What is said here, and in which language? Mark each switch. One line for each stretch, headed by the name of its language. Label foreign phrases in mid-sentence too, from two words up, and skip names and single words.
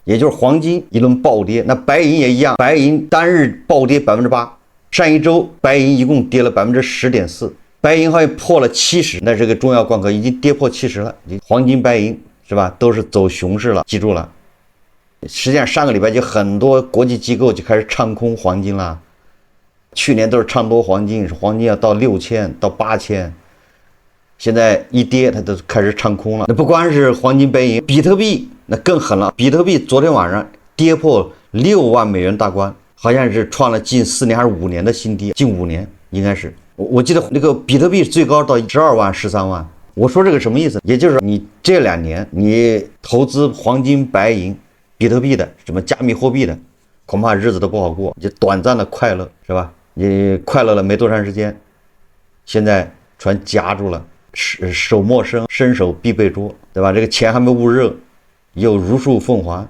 Chinese: 也就是黄金一輪暴跌，那白銀也一樣，白銀單日暴跌8%，上一周白銀一共跌了10.4%，白銀好像破了70，那是個重要關口，已經跌破70了。黄金白银是吧，都是走熊市了，記住了。實際上上個禮拜就很多國際機構就開始唱空黃金了，去年都是唱多黃金，黄金要到6000到8000，现在一跌它都開始唱空了。那不光是黃金白銀，比特幣那更狠了，比特幣昨天晚上跌破6萬美元大關， 好像是創了近4年還是5年的新低，近5年應該是。我記得那個比特幣最高到12萬、13萬。我說這個什麼意思？也就是你這2年你投資黃金、白銀、比特幣的，什麼加密貨幣的，恐怕日子都不好過，就短暫的快樂是吧？你快樂了沒多長時間，現在全夾住了，手莫伸，伸手必被捉，对吧？這個錢還沒捂熱，又如數奉還。